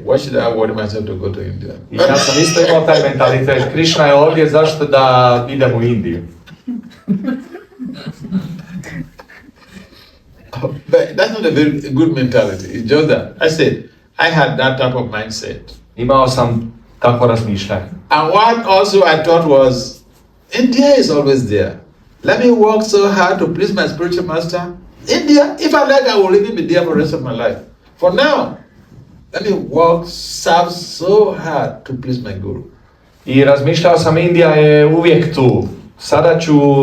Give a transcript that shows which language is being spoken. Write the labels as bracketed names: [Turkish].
[English] Why should I worry myself to go to India? [Croatian] I ja sam isto imao taj mentalitet. Krishna je ovdje, zašto da idem u Indiju? [English] But that's not a very good mentality. It's just that I said I had that type of mindset. [Croatian] Imao sam tako razmišljanje. [English] And what also I thought was, India is always there. Let me work so hard to please my spiritual master. India, if I like, I will even be there for the rest of my life. For now, let me serve so hard to please my guru. [Croatian] I razmišljao sam, Indija je uvijek tu. Sada ću